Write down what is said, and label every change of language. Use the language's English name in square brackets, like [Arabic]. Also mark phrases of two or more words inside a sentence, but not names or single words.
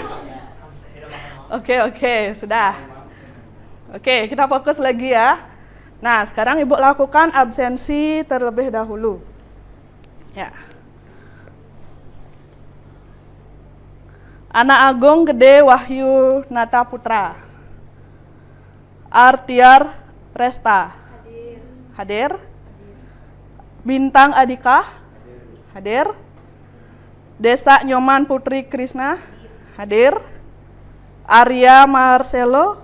[Indonesian] Oke, sudah. Oke, kita fokus lagi ya. Nah, sekarang Ibu lakukan absensi terlebih dahulu. Ya. Anak Agung Gede Wahyu Nata Putra. Artiar Resta. Hadir. Bintang Adika. Hadir. Desa Nyoman Putri Krisna. Hadir. Arya Marcelo.